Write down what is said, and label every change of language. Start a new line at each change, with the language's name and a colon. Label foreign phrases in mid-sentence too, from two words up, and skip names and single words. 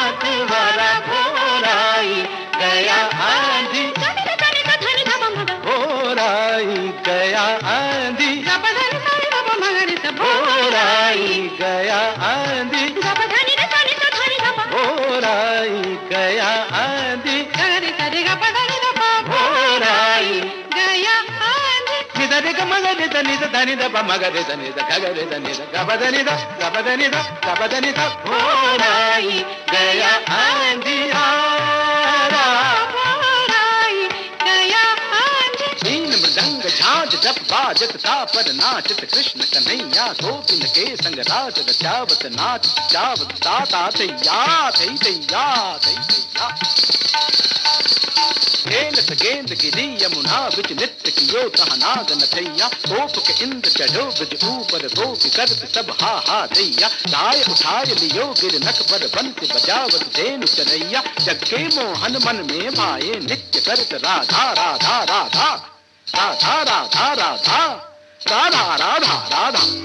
Hindi: भोराई गया आंधी, भोराई गया आंधी, भोराई गया आंधी, भोराई गया आंधी, भोराई गया आंधी, निधरे ग मगरे ध निध धनि ध प मगरे ध निध गगरे ध निध ग ब ध नि ध ग ब ध नि ध ग ब ध नि ध, भोराई गया आंधियारा, भोराई गया आंधी।
Braj: बीन मृदंग झांझ जप बाजत तापर नाचत कृष्ण कन्हैया, गोपिन के संग राज रचावत नाच जावत ताता थैया थै थैया थै थैया। खेलत गेंद गिरी यमुना बिच नृत्य कियो तहाँ नाग नथैया, गोप के इंद्र चढ़ो ब्रज ऊपर, गोपी करत सब हा हा दैया, गाय उठाय लियो गिरनक पर बंसी बजावत धेनु चरैया, जग के मोहन मन में भाए नित्य करत राधा राधा राधा, राधा राधा राधा, राधा राधा राधा।